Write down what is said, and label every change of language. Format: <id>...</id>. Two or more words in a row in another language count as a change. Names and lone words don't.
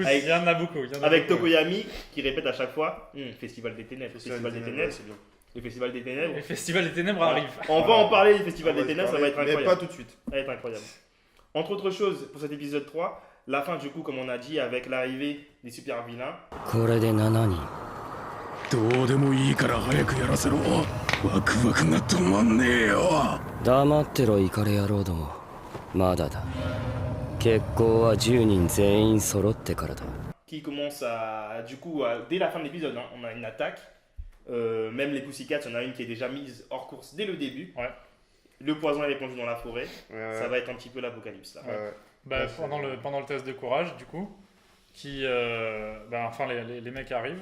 <fr>avec Tokoyami qui répète à chaque fois Festival des Ténèbres, Festival des Ténèbres, c'est bien. le Festival des Ténèbres. Le Festival des Ténèbres Voilà. arrive. On va en parler du Festival On va des y Ténèbres, ça va parler, être mais incroyable. pas tout de suite. Ça va être incroyable. Entre autres choses, pour cet épisode 3, la fin du coup, comme on a dit, avec l'arrivée des super vilains.</fr> <ja>これで7人どうでもいいから早くやらせろ。ワクワクが止まんねえよ。黙ってろイカレ野郎どもまだだ決行は10人全員揃ってからだ</ja> <fr>Qui commence dès la fin de l'épisode, hein, on a une attaque. Même les Pussycats, il y en a une qui est déjà mise hors course dès le début. Ouais. Le poison est répandu dans la forêt. Ouais, Ça va être un petit peu l'apocalypse là. ouais. Bah, Ouais, c'est- pendant le test de courage, du coup, enfin les mecs arrivent.</fr>